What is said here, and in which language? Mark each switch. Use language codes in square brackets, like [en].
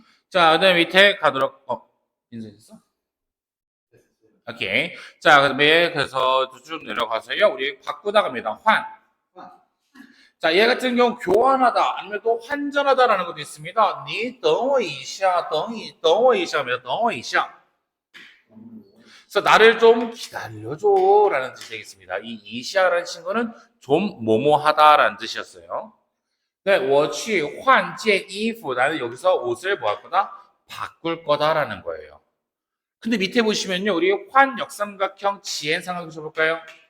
[ko] 자, 그다음 밑에 가도록 인쇄했어? 오케이. 자, 그다음에 그래서 쭉 내려가서요. 우리 바꾸다 갑니다. 환. 자, 얘 같은 경우 교환하다 아니면 또 환전하다라는 것도 있습니다. [zh] 你等我一下,等我一下 [ko] 입니다. [zh] 等我一下. [ko] 그래서 나를 좀 기다려줘라는 뜻이 되겠습니다. 이 이시아라는 친구는 좀 뭐뭐하다라는 뜻이었어요. [zh] 네, 我去换件衣服. [ko] 나는 여기서 옷을 뭐 할 거다? 바꿀 거다라는 거예요. 근데 밑에 보시면요, 우리 환 역삼각형 지엔 삼각형 쳐볼까요?